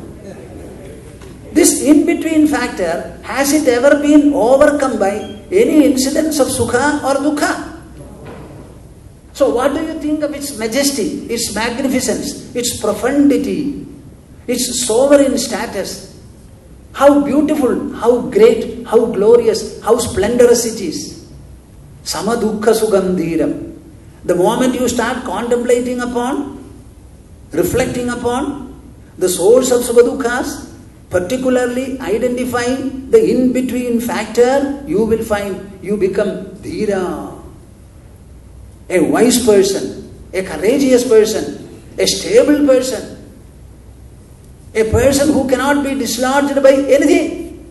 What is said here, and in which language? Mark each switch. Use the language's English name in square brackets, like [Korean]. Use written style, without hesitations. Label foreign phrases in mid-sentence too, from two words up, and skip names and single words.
[English] This in-between factor, has it ever been overcome by any incidents of sukha or dukkha? So what do you think of its majesty, its magnificence, its profundity, its sovereign status? How beautiful, how great, how glorious, how splendorous it is. [Pali] Sama dukkha sukham dhiram. [English] The moment you start contemplating upon, reflecting upon the source of [Pali] sukha dukkhas, [English] particularly identifying the in-between factor, you will find you become dhira, a wise person, a courageous person, a stable person, a person who cannot be dislodged by anything.